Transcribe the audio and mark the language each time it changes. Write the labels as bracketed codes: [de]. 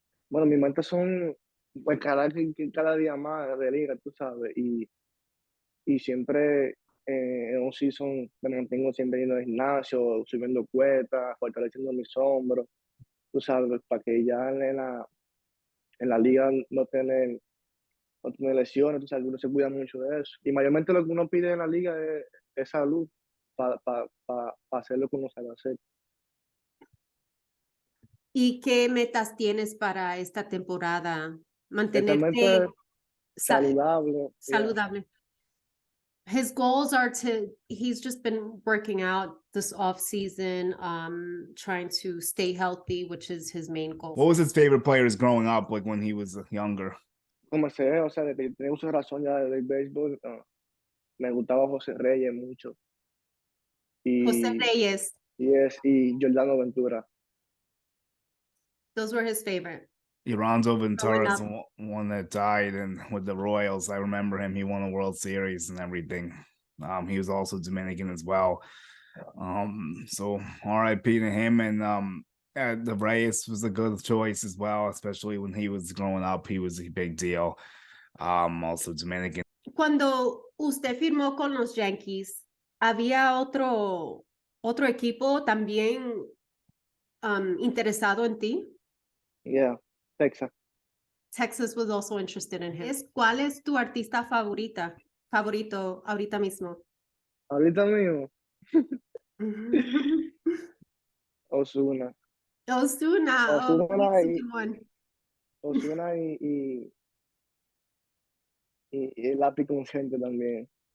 [es] Bueno, mis metas son pues, cada día más de liga, tú sabes, y siempre en un season me mantengo siempre yendo al gimnasio, subiendo cuetas, fortaleciendo mis hombros, tú sabes, para que ya en la liga no tener lesiones, tú sabes, uno se cuida mucho de eso. Y mayormente lo que uno pide en la liga es salud para hacer lo que uno sabe hacer. ¿Y qué metas tienes para esta temporada? Mantenerte saludable. Saludable. Yeah. [en] His goals are he's just been working out this off season, trying to stay healthy, which is his main goal. What was his favorite players growing up, like when he was younger? [es] Como se ve, o sea, desde que tengo uso de razón ya del béisbol, me gustaba José Reyes mucho. José Reyes. Y Jordano Ventura. [en] Those were his favorite. Alonso Ventura is the one that died, and with the Royals, I remember him. He won a World Series and everything. He was also Dominican as well. So R.I.P. to him. And the Reyes was a good choice as well, especially when he was growing up. He was a big deal. Also Dominican. [es] Cuando usted firmó con los Yankees, ¿había otro equipo también interesado en ti? [en] Yeah, Texas. Texas was also interested in him. [es] ¿Cuál es tu artista favorito ahorita mismo? Ahorita mismo, Ozuna. [en] Ozuna. Oh, Ozuna he's a [es] y, [en] good one. [es] Ozuna y el lápiz consciente también.